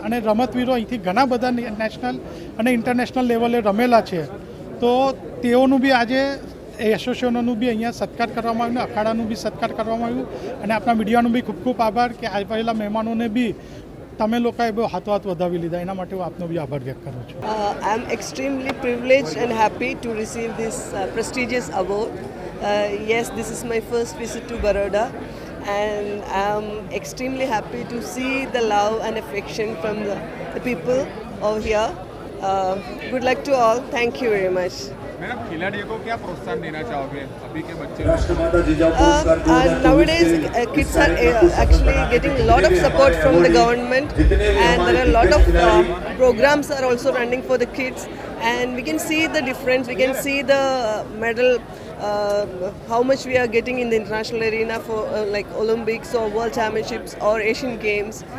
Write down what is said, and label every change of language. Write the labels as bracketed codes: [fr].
[gu] અને રમતવીરો અહીંથી ઘણા બધા નેશનલ અને ઇન્ટરનેશનલ લેવલે રમેલા છે. તો તેઓનું બી આજે એસોસિએશનોનું બી અહીંયા સત્કાર કરવામાં આવ્યું, અખાડાનું બી સત્કાર કરવામાં આવ્યું. અને આપણા મીડિયાનું બી ખૂબ ખૂબ આભાર કે આવેલા મહેમાનોને બી તમે લોકોએ બહુ હાથો વધાવી લીધા. એના માટે હું આપનો બી આભાર વ્યક્ત કરું છું. [en] I am extremely privileged and happy to receive this prestigious award. Yes, this is my first visit to Baroda, and I am extremely happy to see the love and affection from the people over here. Good luck to all. Thank you very much. [hi] Madam, खिलाड़ियों को क्या प्रोत्साहन देना चाहोगे अभी के बच्चे? [en] Nowadays, kids are actually getting a lot of support from the government, and there are a lot of programs are also running for the kids, and we can see the difference. We can see the medal, how much we are getting in the international arena for like Olympics or World Championships or Asian Games.